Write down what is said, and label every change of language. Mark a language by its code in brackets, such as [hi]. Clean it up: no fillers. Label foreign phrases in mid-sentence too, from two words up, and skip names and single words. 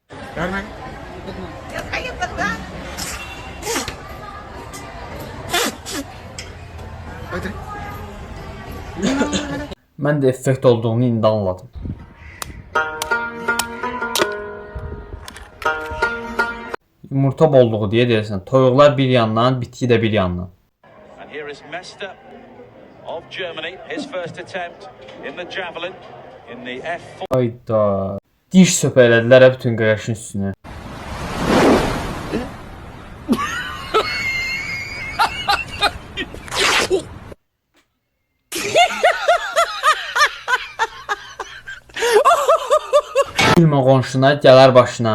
[az] Mən də effekt olduğunu indi anladım. Yumurta bolluğu deyə deyirsən. Toyuqlar bir yandan, bitki də bir yandan. [en] And here is Mester of Germany, his first attempt in the javelin in the F4. [az] Ayda. Diş söpələdilər bütün qaqaşın üstünü. Gülmə qonşuna, gələr başına.